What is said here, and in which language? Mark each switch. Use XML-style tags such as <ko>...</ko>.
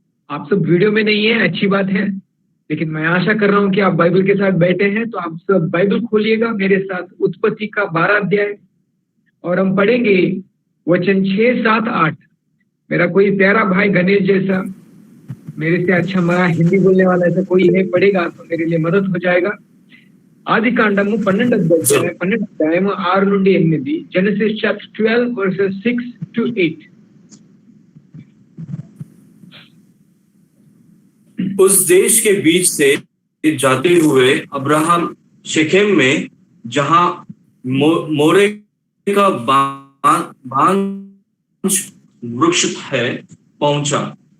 <hi>आप सब वीडियो में नहीं है, अच्छी बात है, लेकिन मैं आशा कर रहा हूं कि आप बाइबल के साथ बैठे हैं, तो आप सब बाइबल खोलिएगा मेरे साथ, उत्पत्ति का 12 अध्याय, और हम पढ़ेंगे वचन 6, 7, 8। मेरा कोई प्यारा भाई गणेश जैसा, मेरे से अच्छा मेरा हिंदी बोलने वाला ऐसा कोई है, पढ़ेगा तो मेरे लिए मदद हो जाएगा।</hi> <te>ఆది కాండము 12వ అధ్యాయము 6 నుండి 8,</te> <en>Genesis chapter 12 verses 6 to 8।</en> <hi>उस देश के बीच से जाते हुए अब्राहम शेखेम में, जहां मोरे का बांज वृक्ष है, पहुंचा।</hi>